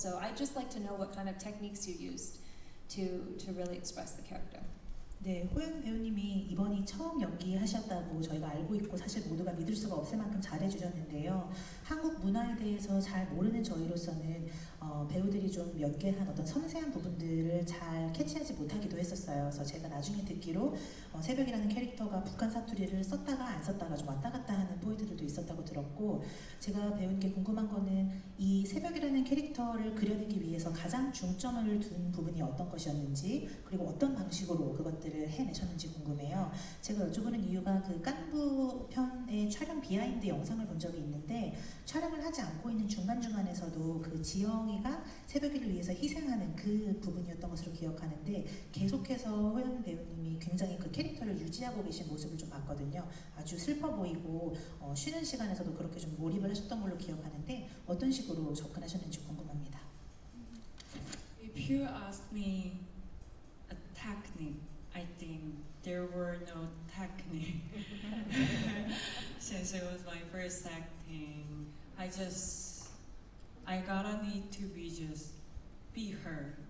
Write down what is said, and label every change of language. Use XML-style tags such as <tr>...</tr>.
<en>So I'd just like to know what kind of techniques you used to really express the character.</en> <ko>네, 호연 배우님이 이번이 처음 연기하셨다고 저희가 알고 있고 사실 모두가 믿을 수가 없을 만큼 잘해주셨는데요. 한국 문화에 대해서 잘 모르는 저희로서는 배우들이 좀 연기한 어떤 섬세한 부분들을 잘 캐치하지 못하기도 했었어요. 그래서 제가 나중에 듣기로 새벽이라는 캐릭터가 북한 사투리를 썼다가 안 썼다가 좀 왔다 갔다 하는 포인트들도 있었다고 들었고, 제가 배운 게 궁금한 거는 이 새벽이라는 캐릭터를 그려내기 위해서 가장 중점을 둔 부분이 어떤 것이었는지, 그리고 어떤 방식으로 그것들을 해내셨는지 궁금해요. 제가 여쭤보는 이유가 그 깐부 편의 촬영 비하인드 영상을 본 적이 있는데, 촬영을 하지 않고 있는 중간중간에서도 그 지영이가 새벽이를 위해서 희생하는 그 부분이었던 것으로 기억하는데, 계속해서 호연 배우님이 굉장히 그 캐릭터를 유지하고 계신 모습을 좀 봤거든요. 아주 슬퍼 보이고 쉬는 시간에서도 그렇게 좀 몰입을 하셨던 걸로 기억하는데, 어떤 식으로 접근하셨는지 궁금합니다.</ko> <en>If you ask me a technique, I think there were no technique. Since it was my first acting, I gotta need to be her.</en>